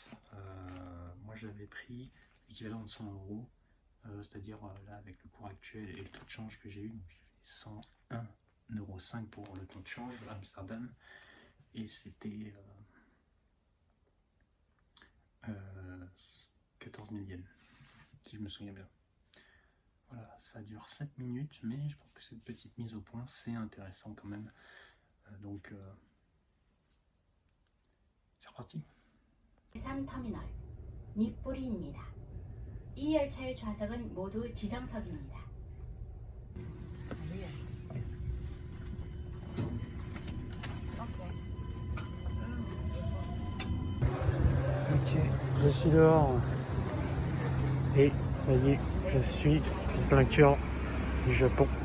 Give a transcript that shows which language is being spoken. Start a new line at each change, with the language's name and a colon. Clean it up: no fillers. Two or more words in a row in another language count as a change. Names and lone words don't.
French: Moi j'avais pris l'équivalent de 100 €, c'est-à-dire là avec le cours actuel et le taux de change que j'ai eu, donc j'ai fait 101,05 € pour le taux de change à Amsterdam, et c'était 14 000 yens, si je me souviens bien. Voilà, ça dure 7 minutes, mais je pense que cette petite mise au point, c'est intéressant quand même. Donc, c'est reparti.
Korean: 제3터미널 니뿌리입니다. 이 열차의 좌석은 모두 지정석입니다.
French: Ok, je suis dehors. Et ça y est, je suis en plein cœur du Japon.